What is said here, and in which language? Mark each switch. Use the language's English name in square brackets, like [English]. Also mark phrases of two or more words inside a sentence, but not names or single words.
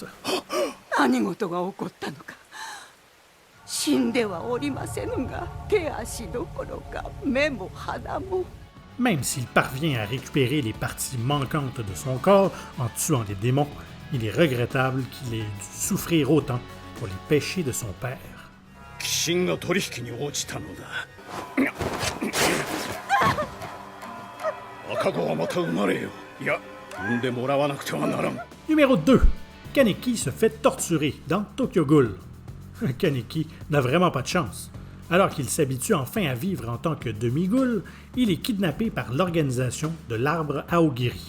[Japanese] 何事が起こったのか死んではおりませぬが手足どころか目も鼻も [French] Même s'il parvient à récupérer les parties manquantes de son corps en tuant les démons, il est regrettable qu'il ait dû souffrir autant pour les péchés de son père. [Japanese] 鬼神が取引に落ちたのだ。赤子はまた生まれよ。いや、産んでもらわなくてはならん。 [French] Numéro 2. Kaneki se fait torturer dans Tokyo Ghoul. Kaneki n'a vraiment pas de chance. Alors qu'il s'habitue enfin à vivre en tant que demi-ghoul, il est kidnappé par l'organisation de l'arbre Aogiri.